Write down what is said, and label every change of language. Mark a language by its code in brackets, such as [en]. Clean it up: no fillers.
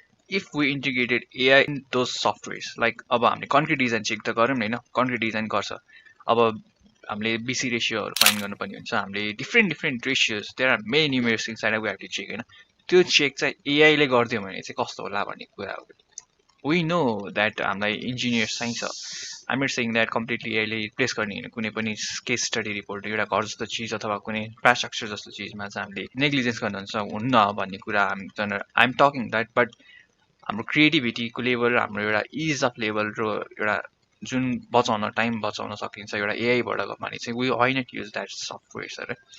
[en] if we integrated AI in those softwares like [ne] अब हामीले concrete design check त गरौँ होइन, कन्क्रिट डिजाइन गर्छ. अब हामीले बिसी रेसियोहरू फाइन्ड गर्नुपर्ने हुन्छ, हामीले different ratios [en] there are many numerics inside we have to check [ne] होइन. त्यो चेक चाहिँ एआईले गरिदियो भने चाहिँ कस्तो होला भन्ने कुरा हो. [en] We know that [ne] हामीलाई इन्जिनियर्स चाहिन्छ. [en] I'm not saying that completely [ne] एआईले replace गर्ने होइन. कुनै पनि केस स्टडी रिपोर्ट एउटा घर जस्तो चिज अथवा कुनै इन्फ्रास्ट्रक्चर जस्तो चिजमा चाहिँ हामीले नेग्लिजेन्स गर्नुहुन्छ हुन्न भन्ने कुरा [en] I am talking that. [ne] बट हाम्रो क्रिएटिभिटीको लेभल, हाम्रो एउटा इज अफ लेभल र एउटा जुन बचाउन टाइम बचाउन सकिन्छ एउटा एआईबाट भने चाहिँ [en] We why not use that सफ्टवेयर्सहरू.